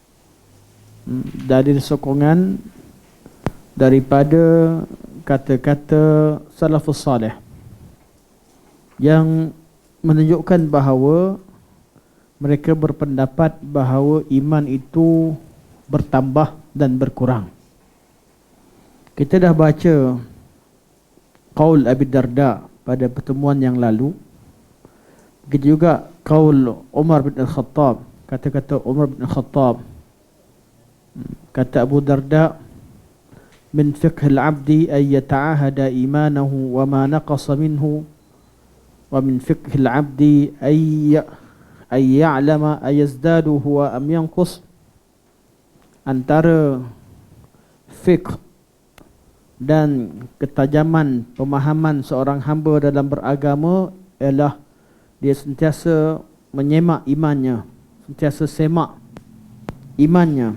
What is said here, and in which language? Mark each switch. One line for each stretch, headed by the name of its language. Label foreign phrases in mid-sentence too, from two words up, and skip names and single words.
Malay: Dalil sokongan daripada kata-kata
Arabic: السلف الصالح
Malay: yang menunjukkan bahawa mereka berpendapat bahawa iman itu bertambah dan berkurang. Kita dah baca qaul Abi Darda pada pertemuan yang lalu. Begitu juga qaul Umar bin Al-Khattab, kata-kata Umar bin Al-Khattab.
Arabic: Kata Abu Darda, من فقه العبد أن يتعاهد إيمانه وما نقص منه، ومن فقه العبد أن يعلم أيزداد هو أم ينقص.
Malay: Antara fiqh dan ketajaman pemahaman seorang hamba dalam beragama ialah dia sentiasa menyemak imannya, sentiasa semak imannya.